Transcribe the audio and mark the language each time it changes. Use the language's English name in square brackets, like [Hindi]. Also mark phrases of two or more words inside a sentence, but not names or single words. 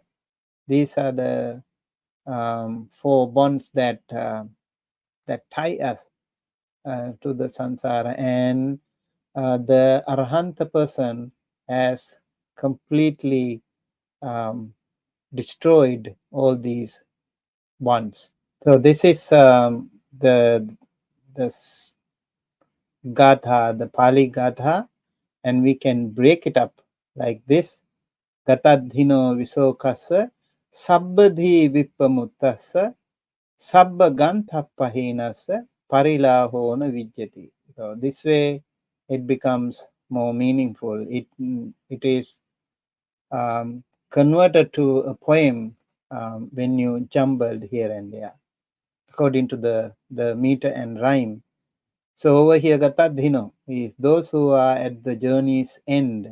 [English] These are the 4 bonds that tie us to the samsara, and the Arahanta person has completely destroyed all these bonds. So this is the Gatha, the Pali Gatha, and we can break it up like this. [Pali] Gatadhino visokasa sabbadhi vipamutasa sabba gantha pahinasa parilahona vijyati. [English] So this way it becomes more meaningful. It is converted to a poem when you jumbled here and there according to the meter and rhyme. So over here, Gatadhino is those who are at the journey's end.